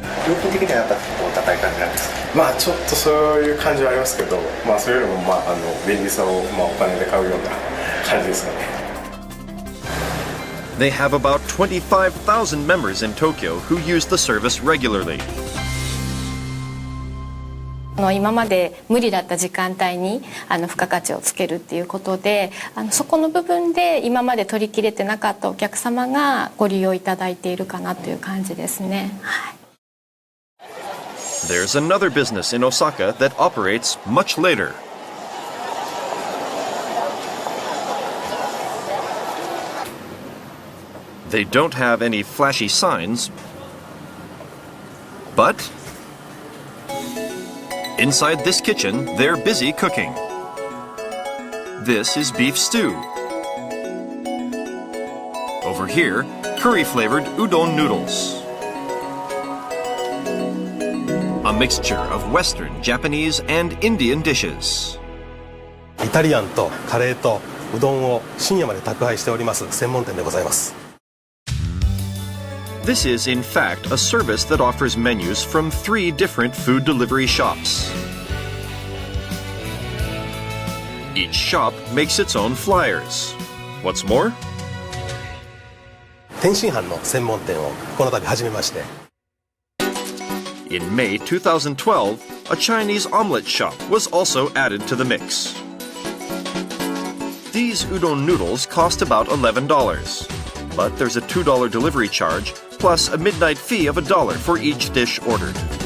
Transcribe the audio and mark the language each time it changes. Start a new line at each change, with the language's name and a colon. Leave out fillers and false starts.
Japanese: 料金的にはやっぱお高い感じなんですか？まあちょっとそういう感じはありますけど、まあそれよりも便利さをお金で買うような感じですかね。
English: They have about 25,000 members in Tokyo who use the service regularly.
Japanese: 今まで無理だった時間帯に付加価値をつけるっていうことで、そこの部分で今まで取り切れてなかったお客様がご利用いただいているかなという感じですね。はい。
English: There's another business in Osaka that operates much later. They don't have any flashy signs, but inside this kitchen, they're busy cooking. This is beef stew. Over here, curry-flavored udon noodles. A mixture of Western, Japanese, and Indian dishes.
Japanese: イタリアンとカレーとうどんを深夜まで宅配しております専門店でございます。
English: This is, in fact, a service that offers menus from 3 different food delivery shops. Each shop makes its own flyers. What's more?
Japanese: 天津飯の専門店をこの度始めまして。
English: In May 2012, a Chinese omelet shop was also added to the mix. These udon noodles cost about $11, but there's a $2 delivery charge plus a midnight fee of $1 for each dish ordered.